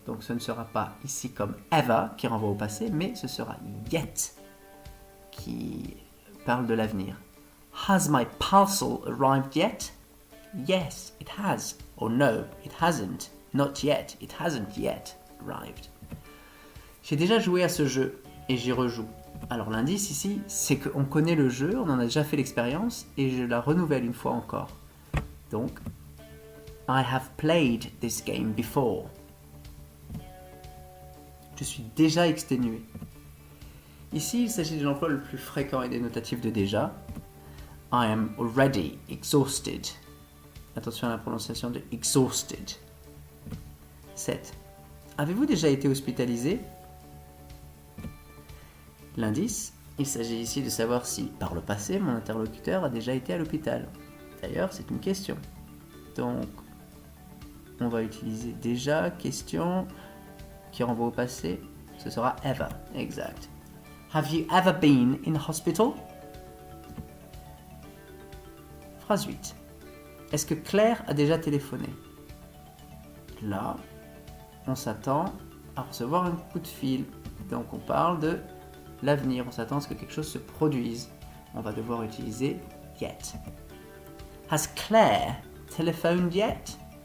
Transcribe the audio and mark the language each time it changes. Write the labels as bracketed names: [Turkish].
[French] Donc ce ne sera pas ici comme ever qui renvoie au passé, mais ce sera yet qui parle de l'avenir. [English] Has my parcel arrived yet? Yes, it has. Or no, it hasn't. Not yet. It hasn't yet arrived. [French] J'ai déjà joué à ce jeu et j'y rejoue. Alors l'indice ici, c'est qu'on connaît le jeu, on en a déjà fait l'expérience et je la renouvelle une fois encore. Donc, [English] I have played this game before. [French] Je suis déjà exténué. Ici, il s'agit de l'emploi le plus fréquent et dénotatif de déjà. [English] I am already exhausted. [French] Attention à la prononciation de exhausted. 7. Avez-vous déjà été hospitalisé? L'indice, il s'agit ici de savoir si, par le passé, mon interlocuteur a déjà été à l'hôpital. D'ailleurs, c'est une question. Donc, on va utiliser déjà, question, qui renvoie au passé. Ce sera ever, exact. [English] Have you ever been in hospital? [French] Phrase 8. Est-ce que Claire a déjà téléphoné? Là, on s'attend à recevoir un coup de fil. Donc, on parle de l'avenir, on s'attend à ce que quelque chose se produise. On va devoir utiliser yet. [English] Has Claire telephoned yet?